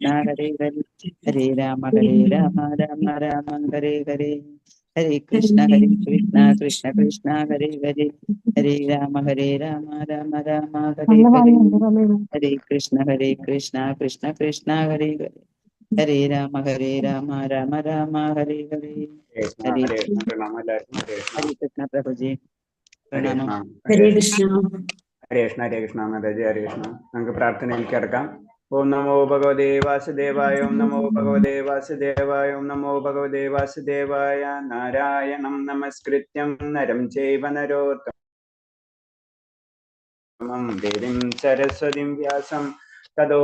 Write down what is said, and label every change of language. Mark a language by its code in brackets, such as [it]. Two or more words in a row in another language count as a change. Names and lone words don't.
[sa] ഹരേ ഹരേ ഹരേ രാമ രാമ ഹരേ ഹരേ ഹരേ കൃഷ്ണ കൃഷ്ണ കൃഷ്ണ ഹരേ ഹരേ ഹരേ രാമ രാമ ഹരേ ഹരേ ഹരേ കൃഷ്ണ കൃഷ്ണ കൃഷ്ണ ഹരേ ഹരേ ഹരേ രാമ രാമ ഹരേ ഹരേ ഹരേ ഹരേ കൃഷ്ണ [ml] പ്രഭുജി പ്രണാമം. [sa] ഹരേ കൃഷ്ണ ഹരേ കൃഷ്ണ [ml] മാതാജി. [sa] ഹരേ കൃഷ്ണ. [ml] നമുക്ക് പ്രാർത്ഥനയിലേക്ക് കിടക്കാം. [sa] ഓം നമോ ഭഗവതേ വാസുദേവായ, ഓം നമോ ഭഗവതേ വാസുദേവായ, ഓം നമോ ഭഗവതേ വാസുദേവായ. നാരായണം നമസ്കൃത്യം നരം ചൈവ നരോത്തമം ദേവീം സരസ്വതീം വ്യാസം തതോ